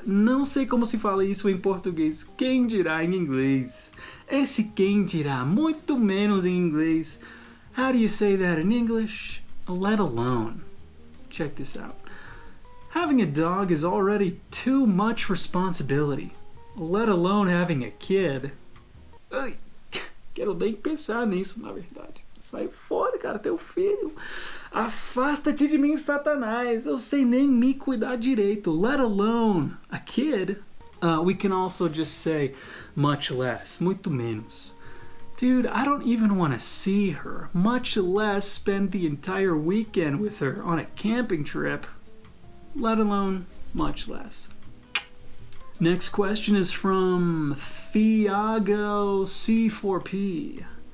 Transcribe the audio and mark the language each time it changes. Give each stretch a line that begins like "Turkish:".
Portuguese: Não sei como se fala isso em português. Quem dirá em inglês? Esse quem dirá, muito menos em inglês.
English: How do you say that in English? Let alone. Check this out. Having a dog is already too much responsibility, let alone having a kid.
Portuguese: Ai, quero nem pensar nisso, na verdade. Sai fora, cara, teu filho. Afasta-te de mim, Satanás. Eu sei nem me cuidar direito,
English: let alone a kid. We can also just say much less,
Portuguese: muito menos.
English: Dude, I don't even want to see her, much less spend the entire weekend with her on a camping trip. Let alone much less. Next question is from Thiago C4P.